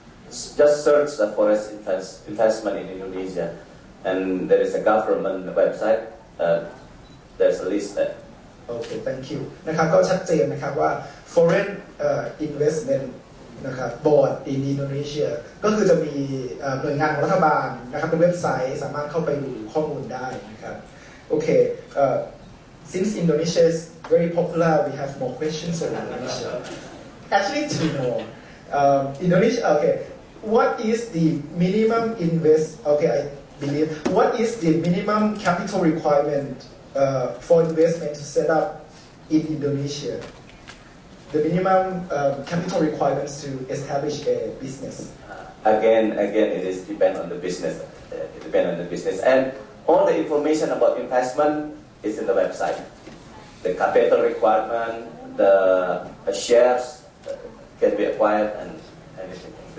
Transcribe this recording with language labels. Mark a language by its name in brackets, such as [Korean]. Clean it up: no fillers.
[English] Just search the foreign investment in Indonesia, and there is a government website. There's a list there. Okay, thank you. [Thai] นะครับก็ชัดเจนนะครับว่า foreign investment นะครับ board in Indonesia ก็คือจะมีหน่วยงานของรัฐบาลนะครับเป็นเว็บไซต์สามารถเข้าไปดูข้อมูลได้นะครับโอเค [English] since Indonesia is very popular we have more questions on Indonesia actually two more Indonesia okay what is the minimum I believe what is the minimum capital requirement for investment to set up in Indonesia the minimum capital requirements to establish a business. Again, it is depend on the business. It depends on the business, and all the information about investment is in the website. The capital requirement, the shares can be acquired, and anything.